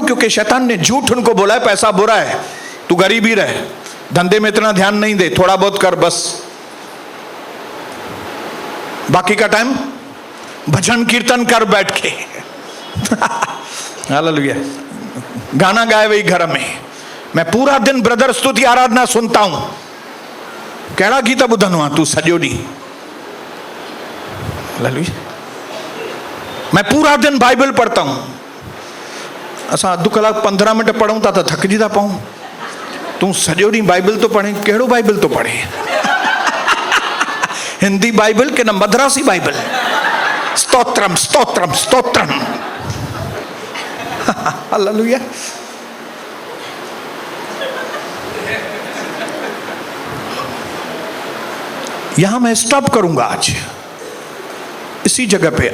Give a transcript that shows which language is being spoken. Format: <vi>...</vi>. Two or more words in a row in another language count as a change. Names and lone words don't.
<hi>क्योंकि शैतान ने झूठ उनको बोला है पैसा बुरा है, तू गरीब ही रहे, धंधे में इतना ध्यान नहीं दे, थोड़ा बहुत कर बस, बाकी का टाइम भजन कीर्तन कर बैठ के। हालेलुया, गाना गाए वही घर में, मैं पूरा दिन ब्रदर स्तुति आराधना सुनता हूं,</hi> <sd>कहिड़ा गीत ॿुधंदो आहीं तू सॼो ॾींहुं?</sd> <hi>हालेलुया, मैं पूरा दिन बाइबल पढ़ता हूं।</hi> <sd>असां अधु कलाक 15 मिनट पढ़ूं था तो थकिजी था पऊं, तू सॼो ॾींहुं बाइबल तो पढ़े, कहिड़ो बाइबल तो पढ़े? हिंदी बाइबल के न मद्रासी बाइबल? स्तोत्रम स्तोत्रम स्तोत्रम। हालेलुया।</sd> <hi>यहां मैं स्टॉप करूंगा आज, इसी जगह पे।</hi>